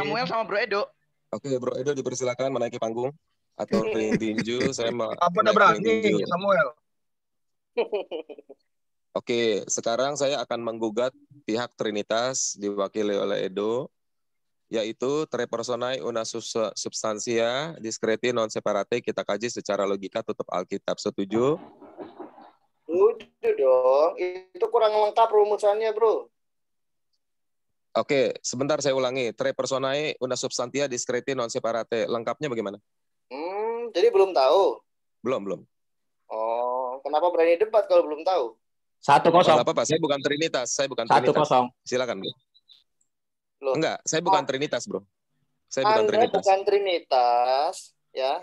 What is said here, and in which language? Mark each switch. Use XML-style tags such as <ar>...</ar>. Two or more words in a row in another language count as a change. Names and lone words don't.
<id>Samuel sama Bro Edo. Oke, Bro Edo dipersilakan menaiki panggung atau tinju. Saya mau Apa dah naik berani tinju. Samuel? Oke, sekarang saya akan menggugat pihak Trinitas diwakili oleh Edo, yaitu</id> <la>tre personae una substantia discreti non separate,</la> <id>kita kaji secara logika tutup Alkitab. Setuju? Udah dong, itu kurang lengkap rumusannya, Bro. Oke, sebentar saya ulangi.</id> <la>Tre personae una substantia discreti non separate.</la> <id>Lengkapnya bagaimana? Jadi belum tahu. Belum. Oh, kenapa berani debat kalau belum tahu? 1-0. Enggak apa-apa, saya bukan Trinitas. 1-0. Silakan, Bro. Loh. Enggak, saya bukan Trinitas, Bro. Saya bukan Anda Trinitas. bukan Trinitas, ya.</id>